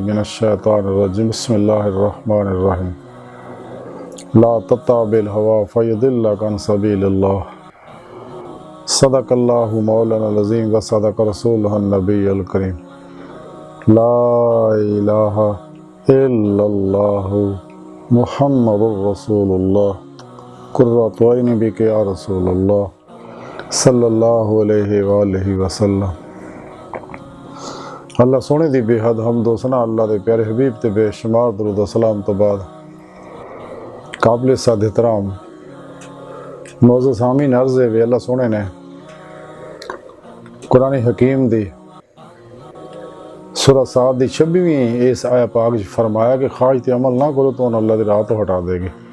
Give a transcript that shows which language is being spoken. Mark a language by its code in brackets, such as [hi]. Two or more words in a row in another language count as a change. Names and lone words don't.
[ar] من الشيطان الرجيم بسم الله الرحمن الرحيم لا تتبع الهوى فيضلك عن سبيل الله صدق الله مولانا العظيم وصدق رسوله النبي الكريم لا إله إلا الله محمد رسول الله قرة عيني بك يا رسول الله صلى الله عليه وآله وسلم. [pa] اللہ سوہنے دی بے حد حمد و ثنا اللہ دے پیارے حبیب تے بے شمار درود سلام تو بعد قابل صد احترام معزز حامین عرض ہے وے اللہ سوہنے نے قرآن حکیم دی سورہ ص دی 26ویں اس آیت پاک چ فرمایا کہ خواہش تے عمل نہ کرو تو اللہ دی راہ تو ہٹا دیگی.